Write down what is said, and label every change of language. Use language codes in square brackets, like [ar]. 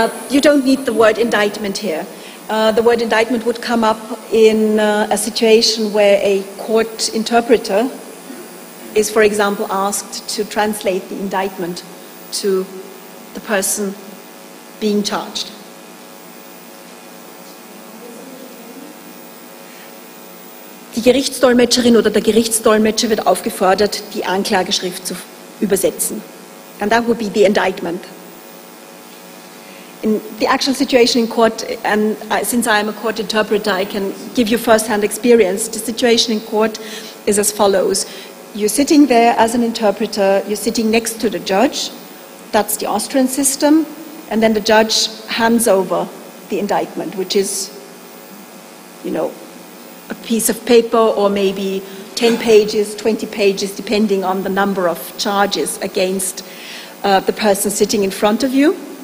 [en] You don't need the word indictment here. The word indictment would come up in a situation where a court interpreter is, for example, asked to translate the indictment to the person being charged. [de] Die Gerichtsdolmetscherin oder der Gerichtsdolmetscher wird aufgefordert, die Anklageschrift zu übersetzen. [en] And that would be the indictment. In the actual situation in court, and since I am a court interpreter, I can give you first-hand experience. The situation in court is as follows. You're sitting there as an interpreter, you're sitting next to the judge, that's the Austrian system, and then the judge hands over the indictment, which is, you know, a piece of paper or maybe 10 pages, 20 pages, depending on the number of charges against the person sitting in front of you.